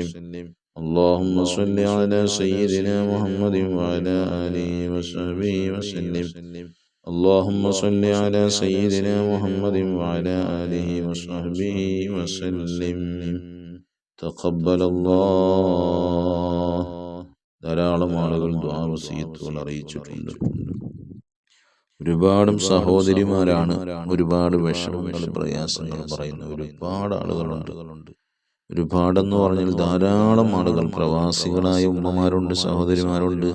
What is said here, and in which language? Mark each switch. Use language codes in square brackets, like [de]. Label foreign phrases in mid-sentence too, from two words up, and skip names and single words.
[ar] اللهم صل على سيدنا محمد وعلى آله وصحبه وسلم. اللهم صل على سيدنا محمد وعلى آله وصحبه وسلم. تقبل الله. [ml] ധാരാളം ആളുകൾ ദുആ വസിയത്തുകൾ അറിയിച്ചിട്ടുണ്ട്. ഒരുപാട് സഹോദരിമാരാണ് ഒരുപാട് വിഷമങ്ങൾ പ്രയാസങ്ങൾ പറയുന്ന ഒരുപാട് ആളുകളുണ്ട്. ഒരുപാടെന്ന് പറഞ്ഞാൽ ധാരാളം ആളുകൾ, പ്രവാസികളായ ഉമ്മമാരുണ്ട്, സഹോദരിമാരുണ്ട്.